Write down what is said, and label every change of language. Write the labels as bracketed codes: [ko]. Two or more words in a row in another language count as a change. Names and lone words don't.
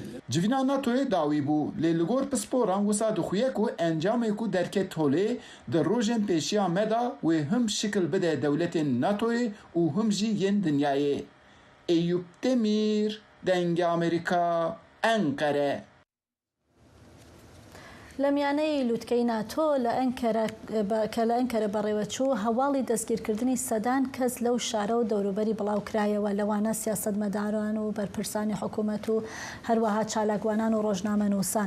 [ku] Civîna NATOyê dawî bû lê li gor pisporan wisa dixuye ku encamê ku derket holê di rojên pêşiya me da wê him şikil bide dewletên NATOyê û him jî yên dinyayê. Eyüp Demir, Dengê Amerîka, Enkere. [ckb] لە میانەی لووتکەی ناتۆ کە لە ئەنکەرە بەڕێوەچوو هەواڵی دەستگیرکردنی سەدان کەس لەو شارە و دەوروبەری بڵاوکرایەوە لەوانە سیاسەتمەداران و بەرپرسانی حکوومەت و هەروەها چالاکوانان و ڕۆژنامەنووسان.